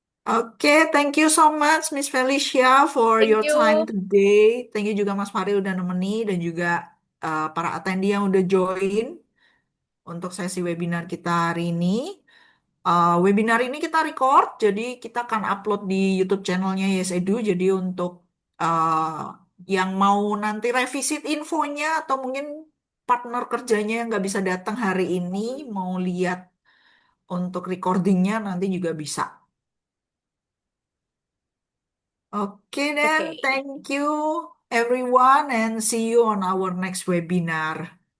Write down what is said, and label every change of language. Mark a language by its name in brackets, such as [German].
[English] Oke, thank you so much Miss Felicia for Thank your time you. today. Thank you [Indonesian] juga Mas Fari udah nemeni dan juga para attendee yang udah join untuk sesi webinar kita hari ini. Webinar ini kita record, jadi kita akan upload di YouTube channelnya Yes Edu. Jadi untuk yang mau nanti revisit infonya atau mungkin partner kerjanya yang nggak bisa datang hari ini, mau lihat untuk recordingnya nanti juga bisa. [English] Oke then, Oke. thank you everyone and see you on our next webinar.